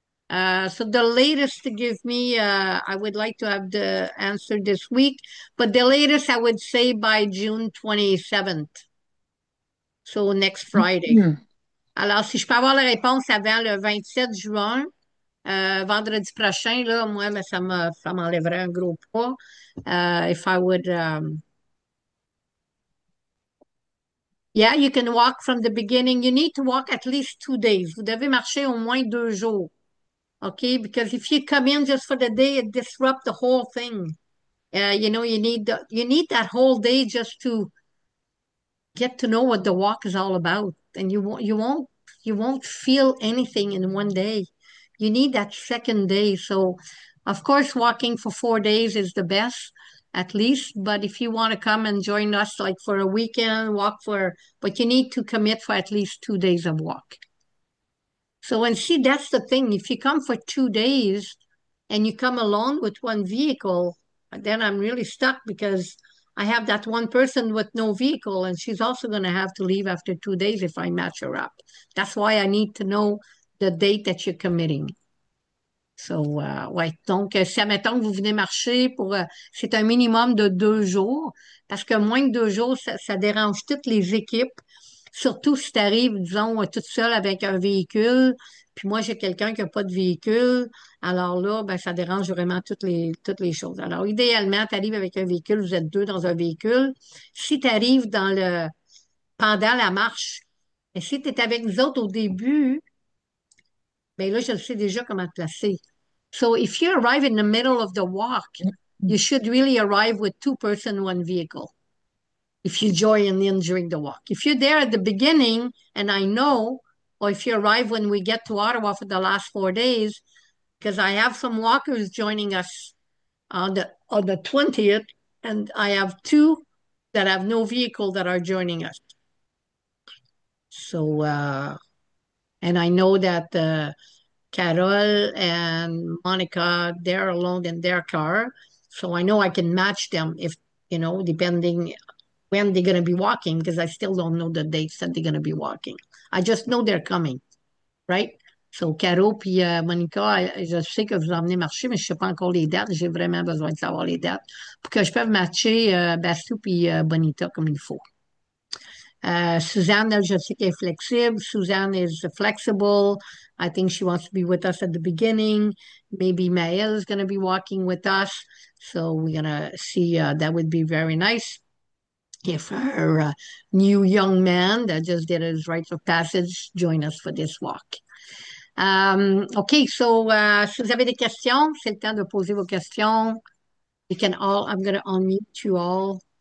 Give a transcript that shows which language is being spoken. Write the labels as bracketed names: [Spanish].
[English] So the latest to give me, I would like to have the answer this week, but the latest I would say by June 27th. So next Friday. Hmm. [French] Alors, si je peux avoir la réponse avant le 27 juin, vendredi prochain, là, moi, ben, ça m'enlèverait un gros poids. [English] If I would, yeah, you can walk from the beginning. You need to walk at least 2 days. [French] Vous devez marcher au moins 2 jours. [English] Okay, because if you come in just for the day, it disrupts the whole thing. You need that whole day just to get to know what the walk is all about, and you won't feel anything in one day. You need that second day. So Of course, walking for 4 days is the best, at least. But if you want to come and join us, like for a weekend, but you need to commit for at least 2 days of walk. So, and see, that's the thing. If you come for 2 days and you come alone with one vehicle, then I'm really stuck because I have that one person with no vehicle and she's also going to have to leave after 2 days if I match her up. That's why I need to know the date that you're committing. So, ouais. [French] Donc, si admettons que vous venez marcher c'est un minimum de 2 jours, parce que moins de 2 jours, ça dérange toutes les équipes, surtout si tu arrives, disons, toute seule avec un véhicule, puis moi, j'ai quelqu'un qui n'a pas de véhicule, alors là, ben, ça dérange vraiment toutes les choses. Alors, idéalement, tu arrives avec un véhicule, vous êtes deux dans un véhicule. Si tu arrives pendant la marche, et si tu es avec nous autres au début, ben là, je sais déjà comment te placer. [English] So if you arrive in the middle of the walk, you should really arrive with two-person, one vehicle. If you join in during the walk. If you're there at the beginning, and I know, or if you arrive when we get to Ottawa for the last 4 days, because I have some walkers joining us on the 20th, and I have two that have no vehicle that are joining us. So, and I know that Carol and Monica, they're alone in their car. So I know I can match them if, depending when they're going to be walking, because I still don't know the dates that they're going to be walking. I just know they're coming, right? [French] So, Caro puis Monica, je sais que vous emmenez marcher, mais je ne sais pas encore les dates. J'ai vraiment besoin de savoir les dates pour que je puisse matcher Bastou puis Bonita comme il faut. Suzanne, elle, je sais qu'elle est flexible. [English] Suzanne is flexible. I think she wants to be with us at the beginning. Maybe Maëlle is going to be walking with us. So we're going to see. That would be very nice if her new young man that just did his rites of passage join us for this walk. [French] OK, so si vous avez des questions, c'est le temps de poser vos questions. [English] I'm going to unmute you all.